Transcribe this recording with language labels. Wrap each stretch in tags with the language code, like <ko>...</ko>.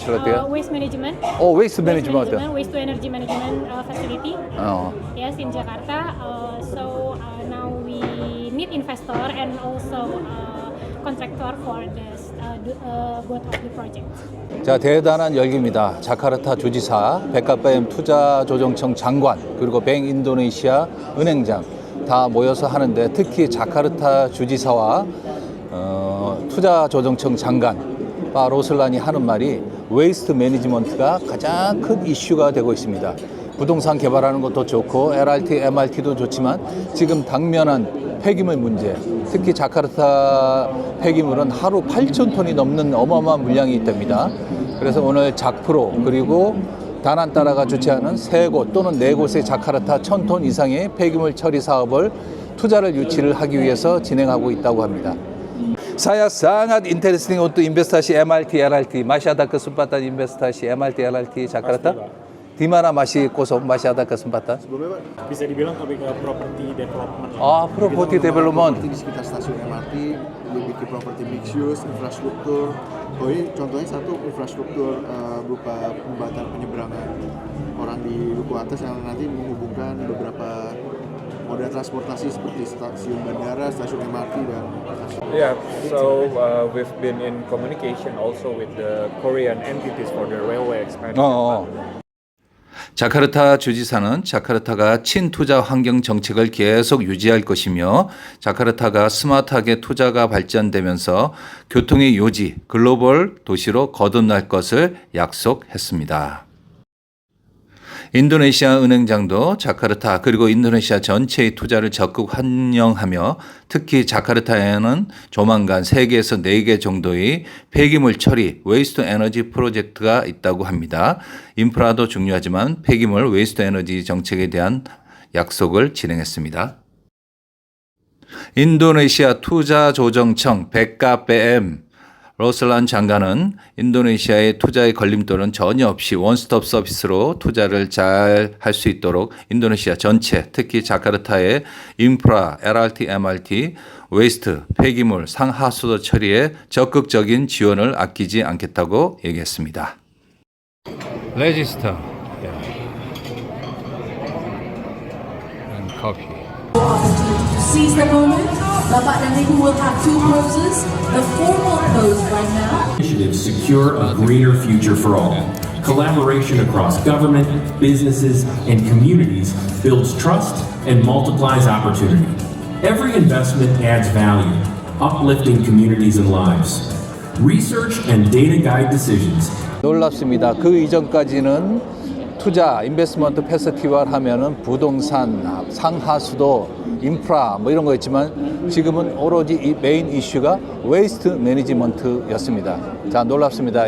<en>facility. waste management. Waste management. Waste to energy management facility. Yes, in Jakarta. So now we need investor and also contractor for the both of the project.</en> <ko>자, 대단한 열기입니다. 자카르타 주지사, 백과뱀 투자조정청 장관, 그리고 뱅 인도네시아 은행장 다 모여서 하는데 특히 자카르타 주지사와 투자조정청 장관 바 로슬란이 하는 말이 웨이스트 매니지먼트가 가장 큰 이슈가 되고 있습니다. 부동산 개발하는 것도 좋고 LRT, MRT도 좋지만 지금 당면한 폐기물 문제, 특히 자카르타 폐기물은 하루 8,000톤이 넘는 어마어마한 물량이 있답니다. 그래서 오늘 작프로 그리고 다난따라가 주최하는 3곳 또는 4곳의 자카르타 1,000톤 이상의 폐기물 처리 사업을 투자를 유치를 하기 위해서 진행하고 있다고 합니다.</ko> <id>Saya sangat interesting untuk investasi MRT, LRT. Masih ada kesempatan investasi MRT, LRT Jakarta? Di mana masih kosong, masih ada kesempatan? Bisa dibilang lebih ke property development. Property development. Di sekitar stasiun MRT, dibikin property mixed use, infrastruktur. Contohnya satu infrastruktur berupa pembuatan penyeberangan orang di Duku Atas yang nanti menghubungkan beberapa moda transportasi seperti stasiun bandara, stasiun MRT dan</id> <en>Yeah, so we've been in communication also with the Korean entities for the railway expansion.</en> <ko>자카르타 주지사는 자카르타가 친투자 환경 정책을 계속 유지할 것이며 자카르타가 스마트하게 투자가 발전되면서 교통의 요지, 글로벌 도시로 거듭날 것을 약속했습니다. 인도네시아 은행장도 자카르타 그리고 인도네시아 전체의 투자를 적극 환영하며 특히 자카르타에는 조만간 3개에서 4개 정도의 폐기물 처리 웨이스트 에너지 프로젝트가 있다고 합니다. 인프라도 중요하지만 폐기물 웨이스트 에너지 정책에 대한 약속을 진행했습니다. 인도네시아 투자조정청 백과뱀 로슬란 장관은 인도네시아의 투자의 걸림돌은 전혀 없이 원스톱 서비스로 투자를 잘 할 수 있도록 인도네시아 전체, 특히 자카르타의 인프라, LRT, MRT, 웨이스트, 폐기물, 상하수도 처리에 적극적인 지원을 아끼지 않겠다고 얘기했습니다.</ko> <en>레지스터 and coffee. Seize the moment.</en> <id>Bapak dan Ibu</id> <en>will have two poses. The formal pose right now. Initiatives secure a greener future for all. Collaboration across government, businesses, and communities builds trust and multiplies opportunity. Every investment adds value, uplifting communities and lives. Research and data guide decisions.</en> <ko>놀랍습니다. 그 이전까지는 투자, 인베스트먼트 페스티벌 하면은 부동산, 상하수도, 인프라 뭐 이런 거였지만 지금은 오로지 이 메인 이슈가 웨이스트 매니지먼트였습니다. 자, 놀랍습니다.</ko>